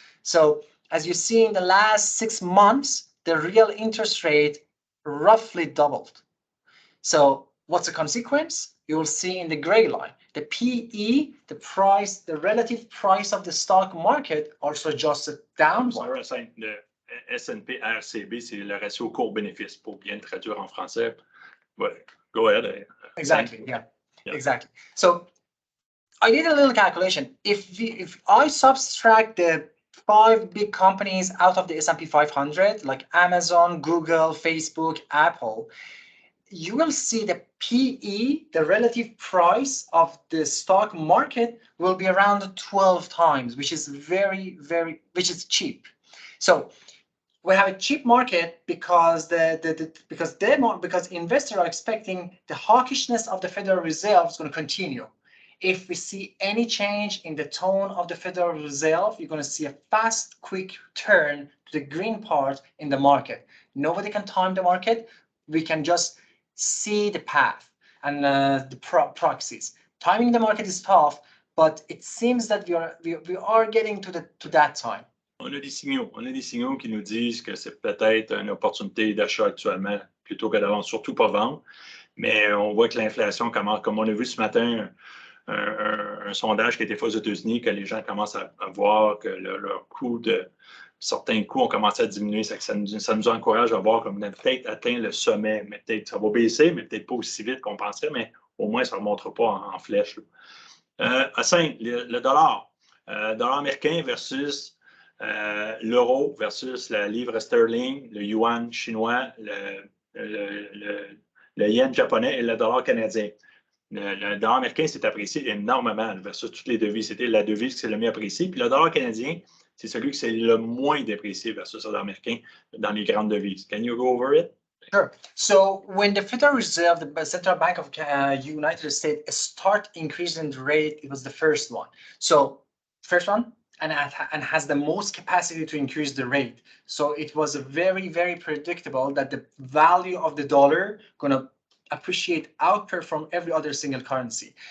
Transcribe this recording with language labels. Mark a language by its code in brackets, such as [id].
[en] So as you see in the last 6 months, the real interest rate roughly doubled. So what's the consequence? You will see in the gray line, the PE, the price, the relative price of the stock market also adjusted downward. [fr] Le S&P RCB, c'est le ratio court-bénéfice pour bien le traduire en français. [en] Ouais, go ahead. Exactly, yeah, exactly. So I did a little calculation. If I subtract the 5 big companies out of the S&P 500, like Amazon, Google, Facebook, Apple, you will see the PE, the relative price of the stock market, will be around 12 times, which is which is cheap. So we have a cheap market because because investors are expecting the hawkishness of the Federal Reserve is going to continue. If we see any change in the tone of the Federal Reserve, you're going to see a fast, quick turn to the green part in the market. Nobody can time the market. We can just see the path and the proxies. Timing the market is tough, but it seems that we are getting to that time. [fr] On a des signaux qui nous disent que c'est peut-être une opportunité d'achat actuellement plutôt que de vendre, surtout pas vendre. Mais on voit que l'inflation commence, comme on a vu ce matin, un sondage qui a été fait aux États-Unis, que les gens commencent à voir que leur coût certains coûts ont commencé à diminuer. Ça nous encourage à voir comme on a peut-être atteint le sommet, mais peut-être ça va baisser, mais peut-être pas aussi vite qu'on pensait, mais au moins ça ne remontera pas en flèche. Hassan, le dollar. Dollar américain versus l'euro versus la livre sterling, le yuan chinois, le yen japonais et le dollar canadien. Le dollar américain s'est apprécié énormément versus toutes les devises. C'était la devise qui s'est le mieux appréciée. Puis le dollar canadien, c'est celui qui s'est le moins déprécié versus le dollar américain dans les grandes devises. [en] Can you go over it? Sure. So when the Federal Reserve, the Central Bank of United States, start increasing the rate, it was the first one. So first one, and has the most capacity to increase the rate. So it was very, very predictable that the value of the dollar going to appreciate, outperform every other single currency.